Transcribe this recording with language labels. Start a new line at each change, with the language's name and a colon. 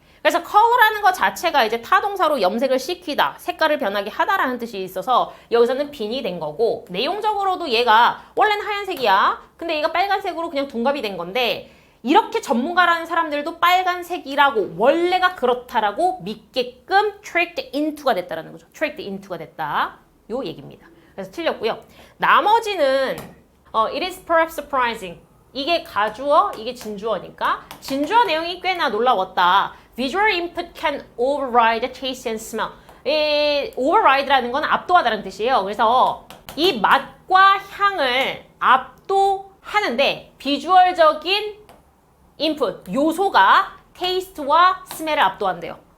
Korean: 그래서 컬러라는 것 자체가 이제 타동사로 염색을 시키다, 색깔을 변하게 하다라는 뜻이 있어서 여기서는 빈이 된 거고, 내용적으로도 얘가 원래는 하얀색이야. 근데 얘가 빨간색으로 그냥 둔갑이 된 건데, 이렇게 전문가라는 사람들도 빨간색이라고 원래가 그렇다라고 믿게끔
English: tricked into
Korean: 가 됐다라는 거죠.
English: tricked into
Korean: 가 됐다. 요 얘기입니다. 그래서 틀렸고요.
English: 나머지는 it is perhaps surprising.
Korean: 이게 가주어, 이게 진주어니까 진주어 내용이 꽤나 놀라웠다.
English: Visual input can override taste and smell.
Korean: override라는 건 압도하다는 뜻이에요. 그래서 이 맛과 향을 압도하는데 비주얼적인 인풋, 요소가 테이스트와 스멜을 압도한대요.